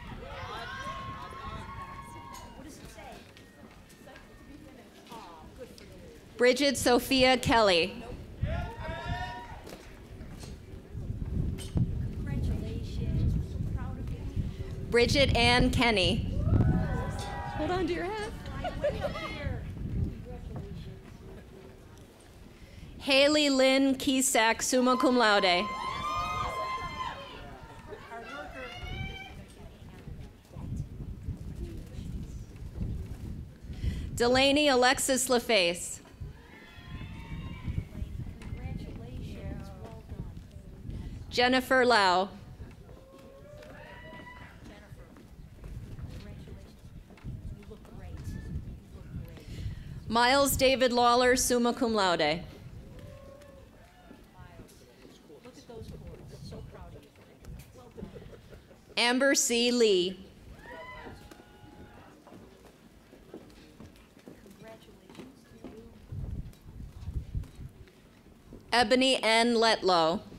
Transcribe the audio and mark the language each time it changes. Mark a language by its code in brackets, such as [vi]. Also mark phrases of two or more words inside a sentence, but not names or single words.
[en] Bridget Sophia Kelly. Bridget Ann Kenny. Hold on to your hat. Haley Lynn Kiesack, [la] summa cum laude. [en] Delaney Alexis LaFace. Jennifer Lau. Miles David Lawler, [la] summa cum laude. [en] Amber C. Lee. Ebony N. Letlow.